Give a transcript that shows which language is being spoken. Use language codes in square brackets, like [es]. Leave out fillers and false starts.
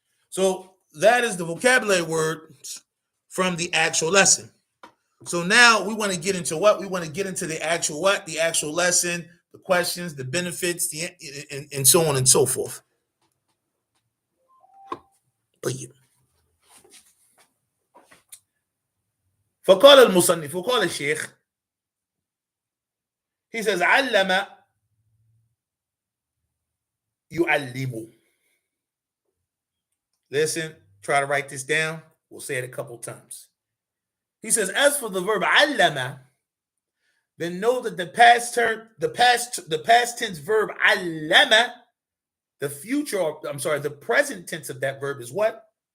[en] So that is the vocabulary words from the actual lesson. So now we want to get into what? We want to get into the actual what? The actual lesson, the questions, the benefits, and so on and so forth. But yeah. [ar] فقال المصنف وقال الشيخ, [en] he says [ar] علم يعلم. [en] Listen, try to write this down. We'll say it a couple times. He says, as for the verb علم, then know that the past tense verb علم, the present tense of that verb is what?